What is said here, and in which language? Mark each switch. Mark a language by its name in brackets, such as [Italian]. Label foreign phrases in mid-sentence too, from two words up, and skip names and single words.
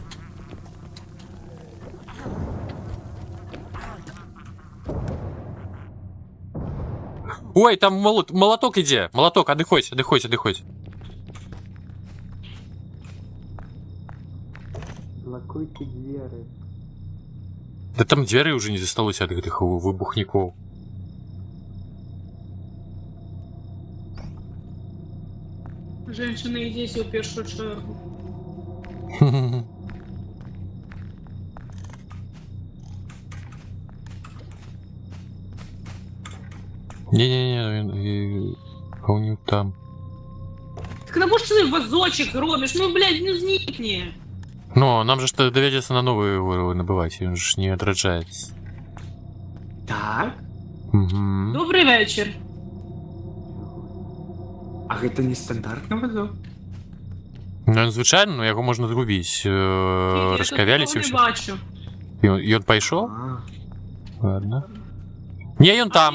[Ukrainian] Ой, там молоток іде. Молоток, одыходь. Блокуйте двері. [Belarusian] Да там двери уже не засталося ад гэтых выбухнікоў. [Ukrainian] Женщина, ідіть у першу чергу. [Russian] Не-не-не, а у него там. [Ukrainian] Так на що ти вазочок робиш? Ну, блядь, ну зникни. Ну, [Russian] нам же что доведется на новые набывать, он же не отражается. [Ukrainian] Так? Угу. Добрий вечір. [Belarusian] А гэта не стандартны вазок? [Ukrainian] Ну, звичайно, но його можна згубити. Я Розкавялись і тут все. не бачу. І он пішов? А, Ладно. Ні, он там.